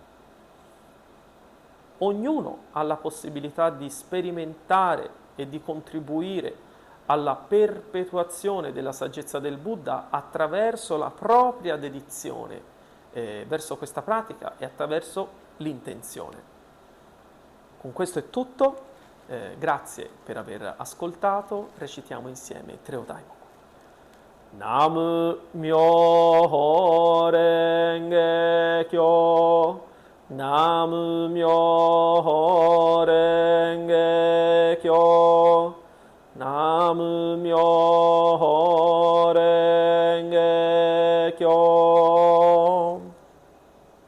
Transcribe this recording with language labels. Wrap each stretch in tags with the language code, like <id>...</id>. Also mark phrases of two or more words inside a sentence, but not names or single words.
<it>Ognuno ha la possibilità di sperimentare e di contribuire alla perpetuazione della saggezza del Buddha attraverso la propria dedizione verso questa pratica e attraverso l'intenzione. Con questo è tutto, grazie per aver ascoltato, recitiamo insieme Treo Daimoku.</it> <ja>Nam Myoho Renge Kyo, Nam Myoho Renge Kyo, Nam Myoho Renge Kyo.</ja>